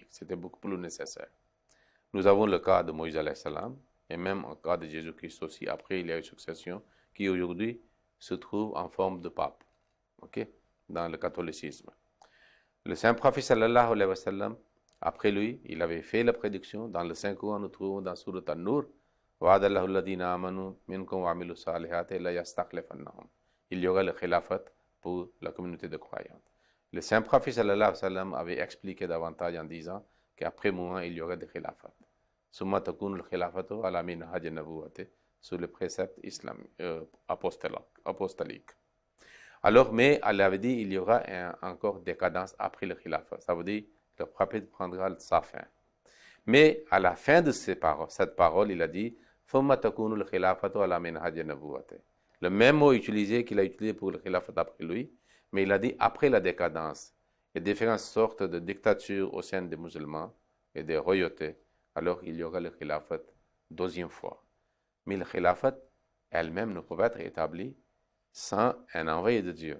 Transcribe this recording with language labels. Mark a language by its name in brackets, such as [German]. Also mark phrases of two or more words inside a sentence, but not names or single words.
[French] C'était beaucoup plus nécessaire. Nous avons le cas de Moïse [Arabic] عليه السلام, [French] et même le cas de Jésus-Christ aussi. Après, il y a une succession qui aujourd'hui se trouve en forme de pape, dans le catholicisme. Le saint prophète [Arabic] صلى الله عليه وسلم, [French] après lui, il avait fait la prédiction. Dans le Saint-Coran, nous trouvons dans Surat An-Nur, [Arabic] وَعَدَ الَّذِينَ آمَنُوا مِنْكُمْ وَعَمِلُوا الصَّالِحَاتِ لَيَسْتَخْلِفَنَّهُم. [French] Il y aura le khilafat pour la communauté de croyants. Le saint prophète [Arabic] صلى الله عليه وسلم [French] avait expliqué davantage en disant qu'après moi, il y aura des khilafats. [Arabic] ثم تكون الخلافة على منهاج النبوة, [French] sur le précepte apostolique. Alors, mais elle avait dit il y aura encore décadence après le khilafat. Ça veut dire que le prophète prendra sa fin. Mais à la fin de cette parole, il a dit [Arabic] ثم تكون الخلافة على منهاج النبوة. [French] Le même mot utilisé qu'il a utilisé pour le khilafat après lui, mais il a dit après la décadence et différentes sortes de dictatures au sein des musulmans et des royautés, alors il y aura le khilafat deuxième fois. Mais le khilafat elle-même ne peut pas être établie sans un envoyé de Dieu.